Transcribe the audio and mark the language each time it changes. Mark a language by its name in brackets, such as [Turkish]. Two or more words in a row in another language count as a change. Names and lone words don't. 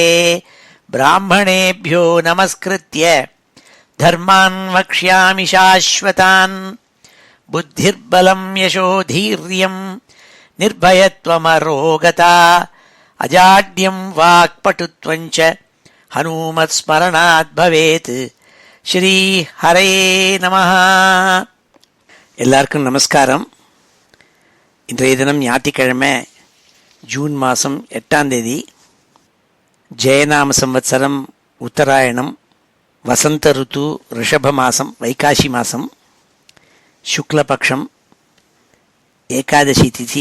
[Sanskrit] ब्राह्मणेभ्यो नमस्कृत्य धर्मान् वक्ष्यामि शाश्वतान्। बुद्धिर्बलं यशोधीर्यं निर्भयत्वमरोगता अजाड्यं वाक्पटुत्वं च हनुमत्स्मरणात् भवेत्। श्री हरे नमः. [Tamil] எல்லாருக்கும் நமஸ்காரம். இன்றைய தினம் ஞாயிற்றுக்கிழமை ஜூன் மாதம் 8ஆம் தேதி. ஜெயநாம சம்வத்சரம் உத்தராயணம், வசந்த ருத்து, ரிஷப மாதம், வைகாசி மாதம், சுக்லபக்ஷம், ஏகாதசி திதி.